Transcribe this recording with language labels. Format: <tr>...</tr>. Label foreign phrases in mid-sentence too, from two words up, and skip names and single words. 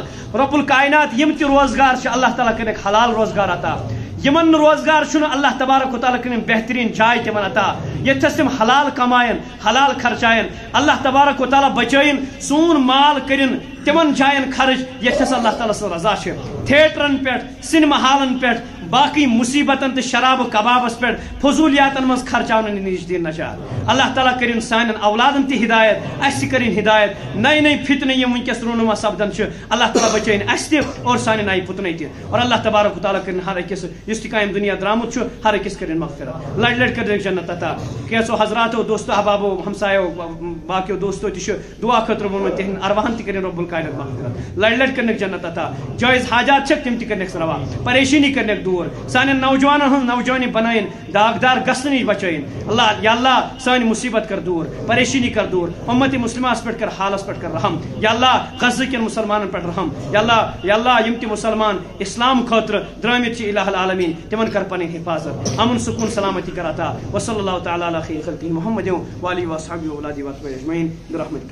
<ar>رب الکائنات</ar> <ks>یم تہِ روزگار چھِ اللہ تعالیٰ کٔرِنکھ حلال روزگار عطا یمن روزگار چھُنہٕ اللہ تبارک و تعالیٰ کٔرِنۍ بہتریٖن جاے تِمن عطا ییٚتھس تِم حلال کماین حلال خرچاین اللہ تبارک و تعالیٰ بچٲیِن سون مال کٔرِنۍ تِمن جاین خرچ ییٚتھس اللہ تعالیٰ سٕنٛز رضا چھِ تھیٹرن پٮ۪ٹھ سینما ہالن پٮ۪ٹھ باقی مصیبتن تہٕ شرابہٕ کبابس پٮ۪ٹھ فضولیاتن منٛز خرچاونہٕ نِش دِن نجات اللہ تعالیٰ کٔرِنۍ سانٮ۪ن اولادن تہِ ہدایت اسہِ تہِ کٔرِنۍ ہدایت نٔے نٔے فتنہٕ یِم ونکیٚس رونما سپدان چھِ اللہ تعالیٰ بچٲیِن اسہِ تہِ اور سانہِ نایہِ پُتنٕے تہِ اور اللہ تبارک و تعالیٰ کٔرِنۍ ہر أکِس یُس تہِ کامہِ دُنیا درٛامُت چھُ ہر أکِس کٔرِنۍ مغفرت لڑِ لڑِ کٔرِنکھ جنت عطا کینٛژھو حضراتو دوستو احبابو ہمسایو باقیو دوستو تہِ چھُ دعا خٲطرٕ ووٚنمُت تِہنٛدٮ۪ن ارواہن تہِ کٔرِنۍ</ks> <ar>رب الکائنات</ar> <ks>مغفرت لڑِ لڑِ کٔرِنکھ جنت عطا جٲیز حاجات چھکھ تِم تہِ کٔرِنکھ روا پریشٲنی کٔرِنکھ دوٗر سانٮ۪ن نوجوانن ہٕنٛز نوجوانی بنٲیِن داغدار گژھنہٕ نِش بچٲیِن اللہ یا اللہ سٲنۍ مصیبت کر دوٗر پریشٲنی کر دوٗر اُمتِ مُسلماہس پٮ۪ٹھ کر حالس پٮ۪ٹھ کر رحم یا اللہ غزہ کٮ۪ن مُسلمانن پٮ۪ٹھ رحم یا اللہ یِم تہِ مُسلمان اسلام خٲطرٕ درٛٲمٕتۍ چھِ</ks> <ar>الہ العالمیٖن</ar> <ks>تِمن کر پنٕنۍ حفاظت امن سکوٗن سلامتی کر عطا</ks> <ar>وصلی اللہ تعالیٰ علی خیر خلقہ محمد وآلہ وصحبہ واولادہ وصحبہ اجمعین برحمتک</ar>